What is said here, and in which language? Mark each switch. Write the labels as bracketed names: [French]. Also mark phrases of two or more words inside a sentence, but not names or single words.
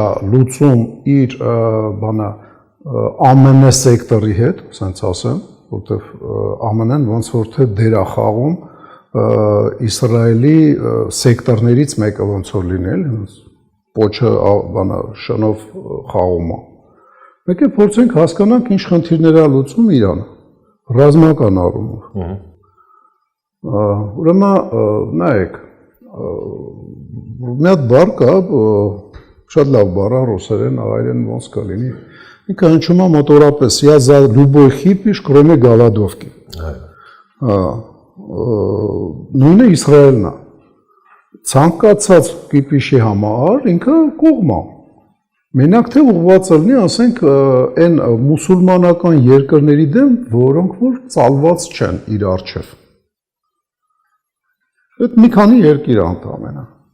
[Armenian] լուծում իր բանա ԱՄՆ սեկտորի հետ, ասենց ասեմ, որտեվ ԱՄՆ-ն ոնց որ թե դեր է խաղում Իսրայելի սեկտորներից մեկը ոնց որ լինել, պոչը բանա շնով խաղում է։ Մեկ է փորձենք հասկանանք ինչ խնդիրներ է լուծում Իրանը ռազմական առումով։ Ուրեմն նայեք, մի հատ բառ կա, շատ լավ բառ է ռուսերեն, հայերեն ոնց կլինի։ Ինքը հնչում է մոտորապես [Russian] «Я за любой хипиш, кроме голодовки»։ [Armenian] Նույնը Իսրայելն է։ Ցանկացած կիպիշի համար ինքը կողմ է։ Մենակ թե ուղղված լինի, ասենք, այն մուսուլմանական երկրների դեմ, որոնք որ ծալված չեն իր առջև։ Այդ մի քանի երկիր է ընդամենը։